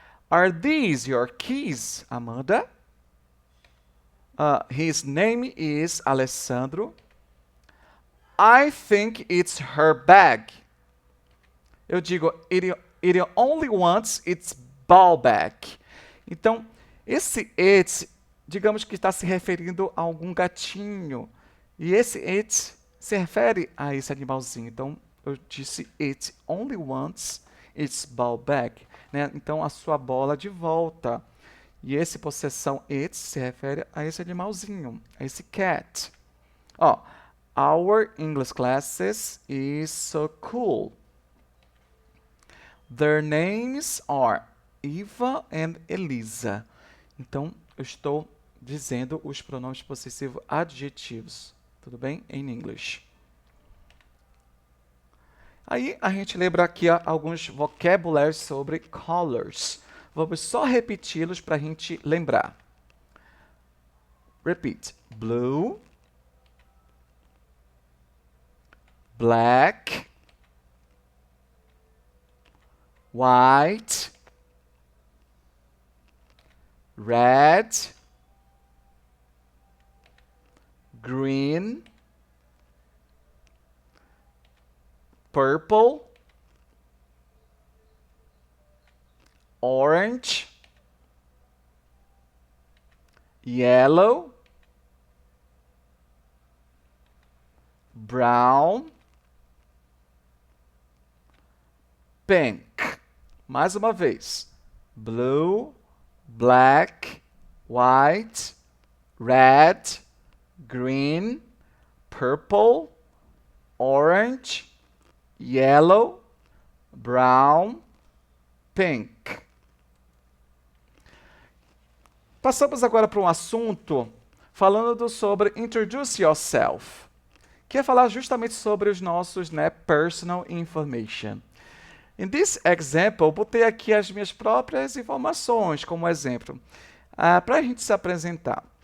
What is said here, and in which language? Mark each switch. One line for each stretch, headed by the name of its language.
English: Are these your keys, Amanda? His name is Alessandro. I think it's her bag.
Portuguese: Eu digo,
English: it only wants its ball back.
Portuguese: Então, esse it, digamos que está se referindo a algum gatinho. E esse it se refere a esse animalzinho. Então, eu disse,
English: it only wants its ball back.
Portuguese: Né? Então, a sua bola de volta. E esse possessão it se refere a esse animalzinho, a esse cat.
English: Ó, our English classes is so cool. Their names are Eva and Elisa.
Portuguese: Então, eu estou dizendo os pronomes possessivos adjetivos. Tudo bem? Em inglês. Aí, a gente lembra aqui alguns vocabulários sobre colors. Vamos só repeti-los para a gente lembrar.
English: Repeat. Blue, black, white, red, green, purple, orange, yellow, brown, pink.
Portuguese: Mais uma vez.
English: Blue, black, white, red, green, purple, orange, yellow, brown, pink.
Portuguese: Passamos agora para um assunto falando sobre Introduce Yourself, que é falar justamente sobre os nossos personal information.
English: In this example,
Portuguese: botei aqui as minhas próprias informações como exemplo, para a gente se apresentar.